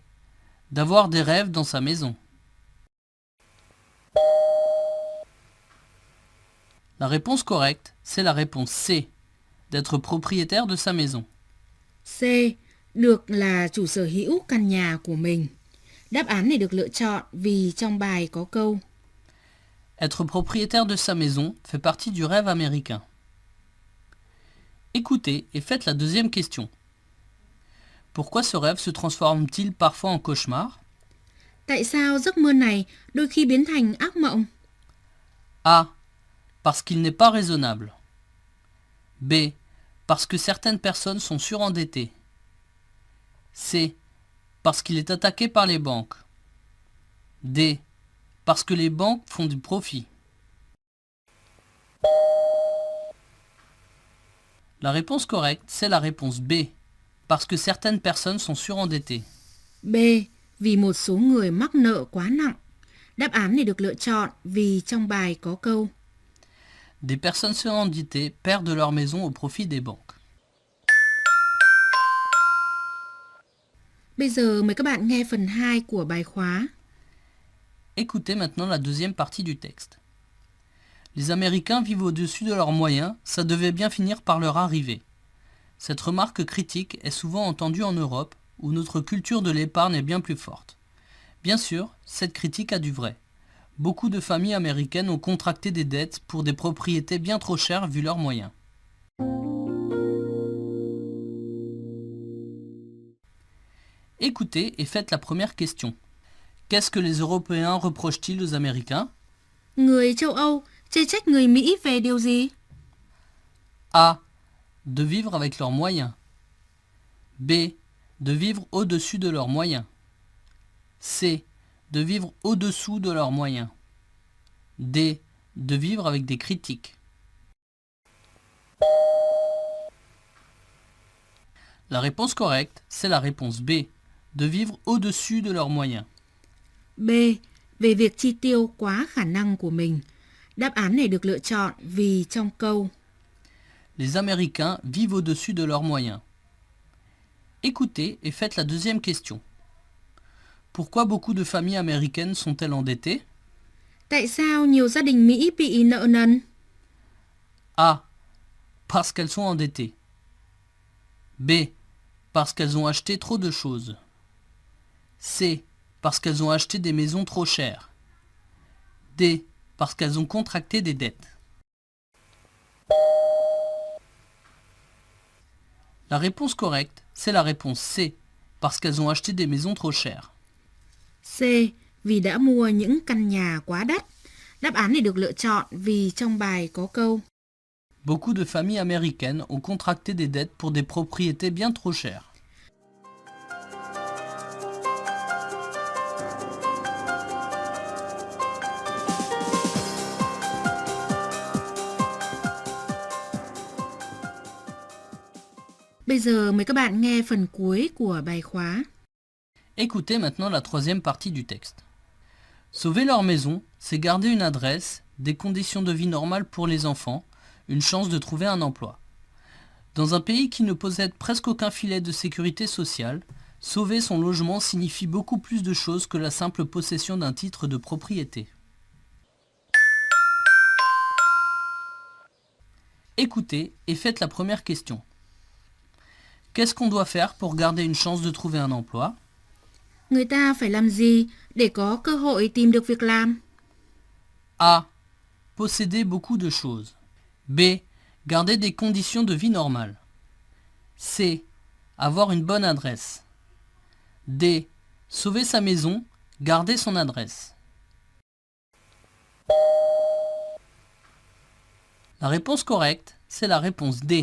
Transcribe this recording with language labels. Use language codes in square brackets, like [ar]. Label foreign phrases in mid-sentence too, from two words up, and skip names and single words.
[fr] D'avoir des rêves dans sa maison. La réponse correcte, c'est la réponse C. D'être propriétaire de sa maison. C. [vi] Được là chủ sở hữu căn nhà của mình. Đáp án này được lựa chọn vì trong bài có câu [fr] Être propriétaire de sa maison fait partie du rêve américain. Écoutez et faites la deuxième question. Pourquoi ce rêve se transforme-t-il parfois en cauchemar? [vi] Tại sao giấc mơ này đôi khi biến thành ác mộng? [fr] A. Parce qu'il n'est pas raisonnable. B. Parce que certaines personnes sont surendettées. C. Parce qu'il est attaqué par les banques. D. Parce que les banques font du profit. La réponse correcte, c'est la réponse B. Parce que certaines personnes sont surendettées. B. [vi] Vì một số người mắc nợ quá nặng. Đáp án này được lựa chọn vì trong bài có câu [fr] Des personnes surendettées perdent leur maison au profit des banques. [vi] Bây giờ mời các bạn nghe phần 2 của bài khóa. [fr] Écoutez maintenant la deuxième partie du texte. Les Américains vivent au-dessus de leurs moyens, ça devait bien finir par leur arriver. Cette remarque critique est souvent entendue en Europe, où notre culture de l'épargne est bien plus forte. Bien sûr, cette critique a du vrai. Beaucoup de familles américaines ont contracté des dettes pour des propriétés bien trop chères vu leurs moyens. Écoutez et faites la première question. Qu'est-ce que les Européens reprochent-ils aux Américains? [vi] Người châu Âu chê trách người Mỹ về điều gì? [fr] A. De vivre avec leurs moyens. B. De vivre au-dessus de leurs moyens. C. De vivre au-dessous de leurs moyens. D. De vivre avec des critiques. La réponse correcte, c'est la réponse B. De vivre au-dessus de leurs moyens. B. [vi] Về việc chi tiêu quá khả năng của mình. Đáp án này được lựa chọn vì trong câu [fr] Les Américains vivent au-dessus de leurs moyens. Écoutez et faites la deuxième question. Pourquoi beaucoup de familles américaines sont-elles endettées? [vi] Tại sao nhiều gia đình Mỹ bị nợ nần? [fr] A. Parce qu'elles sont endettées. B. Parce qu'elles ont acheté trop de choses. C. Parce qu'elles ont acheté des maisons trop chères. D. Parce qu'elles ont contracté des dettes. La réponse correcte, c'est la réponse C. Parce qu'elles ont acheté des maisons trop chères. C. [vi] Vì đã mua những căn nhà quá đắt. Đáp án này được lựa chọn vì trong bài có câu [fr] Beaucoup de familles américaines ont contracté des dettes pour des propriétés bien trop chères. [vi] Bây giờ mời các bạn nghe phần cuối của bài khóa. [fr] Écoutez maintenant la troisième partie du texte. Sauver leur maison, c'est garder une adresse, des conditions de vie normales pour les enfants, une chance de trouver un emploi. Dans un pays qui ne possède presque aucun filet de sécurité sociale, sauver son logement signifie beaucoup plus de choses que la simple possession d'un titre de propriété. Écoutez et faites la première question. Qu'est-ce qu'on doit faire pour garder une chance de trouver un emploi? [vi] Người ta phải làm gì để có cơ hội tìm được việc làm? [fr] A. Posséder beaucoup de choses. B. Garder des conditions de vie normales. C. Avoir une bonne adresse. D. Sauver sa maison, garder son adresse. La réponse correcte, c'est la réponse D.